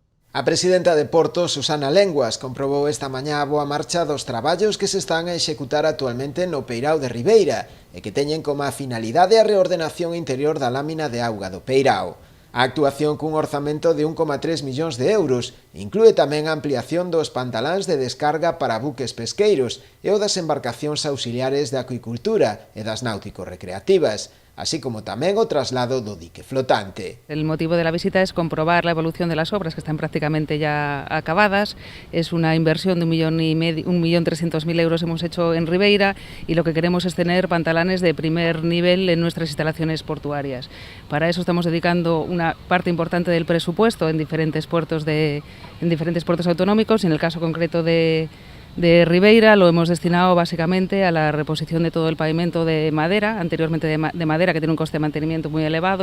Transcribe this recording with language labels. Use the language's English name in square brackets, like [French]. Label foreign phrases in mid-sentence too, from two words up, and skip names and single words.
[Galician] A presidenta de Porto, Susana Lenguas, comprobou esta mañá a boa marcha dos traballos que se están a executar actualmente no Peirao de Ribeira e que teñen como finalidade a reordenación interior da lámina de auga do Peirao. A actuación cun orzamento de 1,3 millóns de euros inclúe tamén a ampliación dos pantaláns de descarga para buques pesqueiros e o das embarcacións auxiliares de acuicultura e das náutico-recreativas, así como tamén o traslado do dique flotante. [Spanish] El motivo de la visita es comprobar la evolución de las obras que están prácticamente ya acabadas. Es una inversión de 1.300.000 euros hemos hecho en Ribeira y lo que queremos es tener pantalanes de primer nivel en nuestras instalaciones portuarias. Para eso estamos dedicando una parte importante del presupuesto en diferentes puertos autonómicos y en el caso concreto de Ribeira lo hemos destinado básicamente a la reposición de todo el pavimento de madera, anteriormente de madera, que tiene un coste de mantenimiento muy elevado.